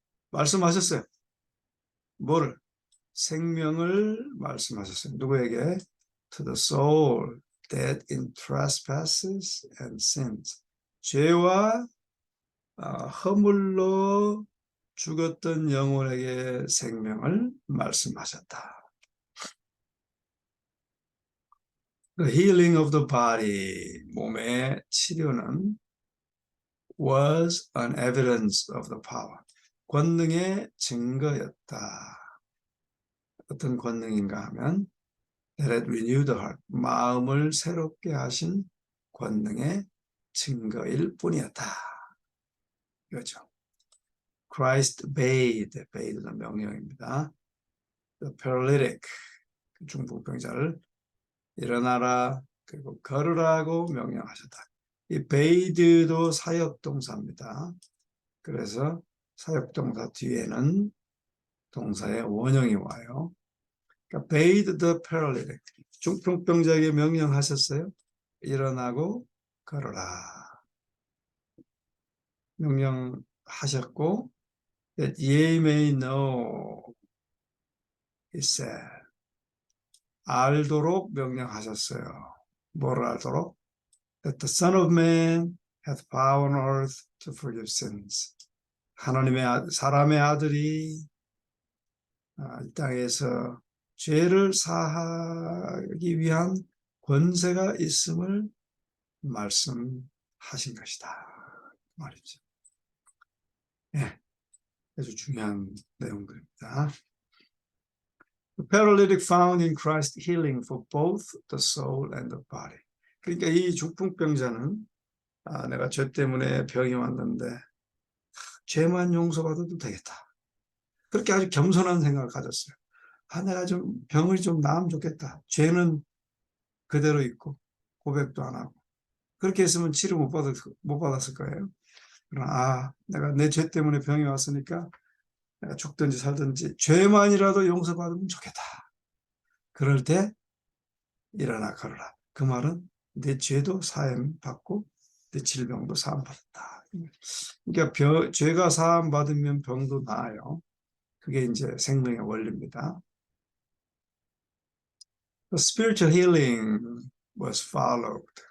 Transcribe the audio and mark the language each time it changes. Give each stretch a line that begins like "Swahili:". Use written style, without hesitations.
Korean: 말씀하셨어요. 뭐를? 생명을 말씀하셨어요. 누구에게?
English: To the soul dead in trespasses and sins.
Korean: 죄와 허물로 죽었던 영혼에게 생명을 말씀하셨다.
English: The healing of the body,
Korean: 몸의 치료는
English: was an evidence of the power.
Korean: 권능의 증거였다. 어떤 권능인가 하면
English: that had renewed the heart.
Korean: 마음을 새롭게 하신 권능의 증거일 뿐이었다. 이거죠.
English: Christ bade
Korean: 는 명령입니다.
English: The paralytic,
Korean: 중풍병자를 일어나라, 그리고 걸으라고 명령하셨다. 이 bade도 사역동사입니다. 그래서 사역동사 뒤에는 동사의 원형이 와요. 그러니까
English: bathe the paralytic,
Korean: 중풍병자에게 명령하셨어요. 일어나고 걸어라. 명령하셨고,
English: that ye may know, he said,
Korean: 알도록 명령하셨어요. 뭐를 알도록?
English: That the Son of Man hath power on earth to forgive sins.
Korean: 사람의 아들이 이 땅에서 죄를 사하기 위한 권세가 있음을 말씀하신 것이다. 말이죠. 네, 아주 중요한 내용들입니다.
English: The paralytic found in Christ healing for both the soul and the body.
Korean: 그러니까 이 중풍병자는 내가 죄 때문에 병이 왔는데 죄만 용서받아도 되겠다. 그렇게 아주 겸손한 생각을 가졌어요. 내가 좀 병을 좀 나으면 좋겠다. 죄는 그대로 있고 고백도 안 하고 그렇게 했으면 치료 못 받았을 거예요. 그러나 내가 내 죄 때문에 병이 왔으니까 내가 죽든지 살든지 죄만이라도 용서받으면 좋겠다. 그럴 때 일어나 걸어라. 그 말은 내 죄도 사함 받고 내 질병도 사함 받았다. 그러니까 죄가 사함 받으면 병도 나아요. 그게 이제 생명의 원리입니다.
English: The spiritual healing was followed.